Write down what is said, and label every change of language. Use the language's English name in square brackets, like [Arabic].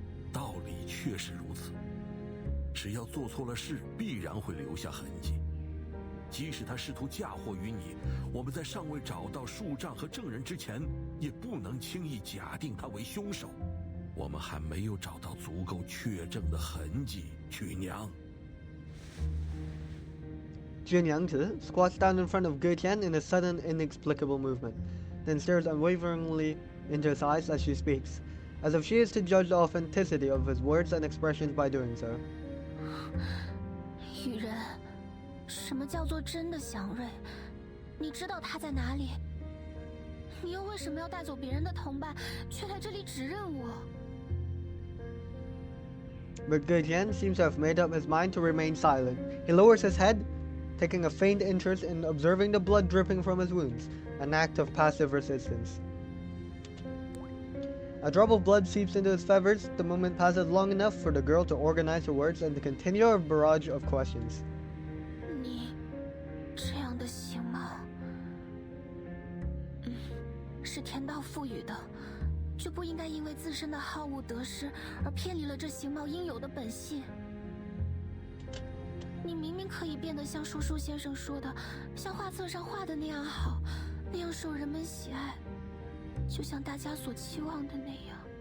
[Chinese] 道理确实如此，只要做错了事，必然会留下痕迹。即使他试图嫁祸于你，我们在尚未找到树杖和证人之前，也不能轻易假定他为凶手。我们还没有找到足够确证的痕迹，曲娘。 [English] Niangzi squats down in front of Ge Tian in a sudden, inexplicable movement, then stares unwaveringly into his eyes as she speaks. As if she is to judge the authenticity of his words and expressions by doing so. [Chinese] 雨人，什么叫做真的祥瑞？你知道他在哪里？你又为什么要带走别人的同伴，却来这里指认我？ [English] But Ge Tian seems to have made up his mind to remain silent. He lowers his head, taking a faint interest in observing the blood dripping from his wounds, an act of passive resistance. A drop of blood seeps into his feathers. The moment passes long enough for the girl to organize her words and to continue a barrage of questions. [Chinese] 你这样的形貌，是天道赋予的，就不应该因为自身的好恶得失而偏离了这形貌应有的本性。你明明可以变得像说书先生说的，像画册上画的那样好，那样受人们喜爱，就像大家所期望的那样。